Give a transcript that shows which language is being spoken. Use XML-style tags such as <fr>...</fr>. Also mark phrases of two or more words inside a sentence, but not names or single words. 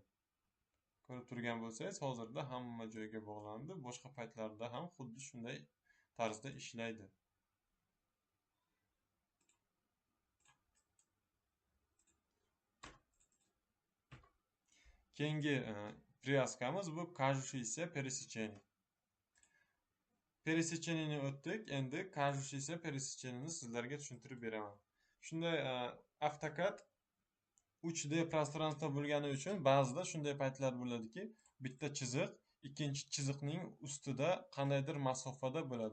<uz>Ko'rib turgan bo'lsangiz, hozirda hamma joyga bog'landi. Boshqa paytlarda ham xuddi shunday tarzda ishlaydi. Keyingi privyazkamiz bu</uz> <ru>кажущееся пересечение.</ru> <uz>Пересечениeni o'tdik. Endi</uz> <ru>кажущееся пересечениeni</ru> <uz>sizlarga tushuntirib beraman. Shunday AutoCAD 3D пространство bo'lgani uchun ba'zida shunday paytlar bo'ladiki, bitta chiziq ikkinchi chiziqning ustida qandaydir masofada bo'ladi.</uz>